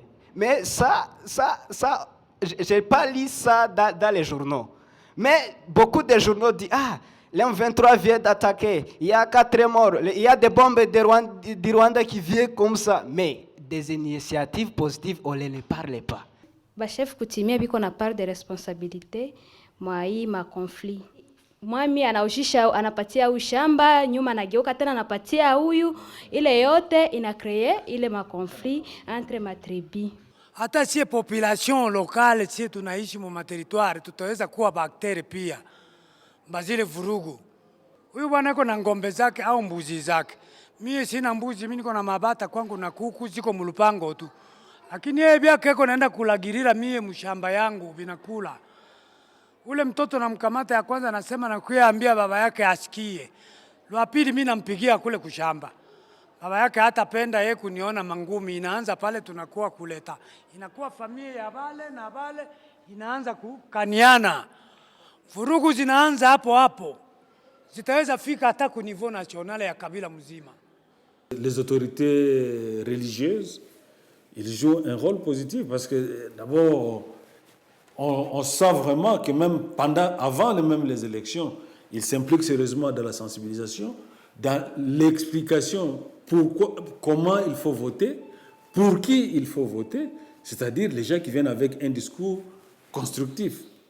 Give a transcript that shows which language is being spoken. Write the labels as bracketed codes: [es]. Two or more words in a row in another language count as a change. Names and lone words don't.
[fr] Mais ça, je n'ai pas lu ça dans les journaux. Mais beaucoup de journaux disent, l'M23 vient d'attaquer, il y a 4 morts, il y a des bombes du Rwanda qui viennent comme ça. Mais des initiatives positives, on ne parle pas. Chef coutumier [sw] biko na [fr] part de responsabilité [sw] mwa hii ma conflit. Mwami anaushisha anapatia ushamba, nyuma anageuka tena anapatia huyu, ile yote ina créer ile ma [fr] conflit entre [sw] ma tribu. Hata sie [fr] population locale [sw] sie tunaishi mu territoire tutaweza kuwa bakteri pia. Bazile vurugu. Huyu bwana yuko na ngombe zake au mbuzi zake. Mimi sina mbuzi, mimi niko na mabata kwangu na kuku ziko mulupango tu. Lakini yeye byake yuko naenda kulagirira mie mshamba yangu binakula. Ule mtoto namkamata ya kwanza nasema na kuambia baba yake asikie. Lwa pili mimi nampigia kule kushamba. Baba yake hatapenda yeye kuniona mangumi, inaanza pale tunakuwa kuleta. Inakuwa familia ya bale na bale inaanza kukaniana. Vurugu zinaanza hapo hapo. Zitaweza fika hata ku [fr] niveau national [sw] ya kabila mzima. [fr] Les autorités religieuses, ils jouent un rôle positif parce que d'abord on sent vraiment que même avant même les élections, ils s'impliquent sérieusement dans la sensibilisation, dans l'explication comment il faut voter, pour qui il faut voter, c'est-à-dire les gens qui viennent avec un discours constructif.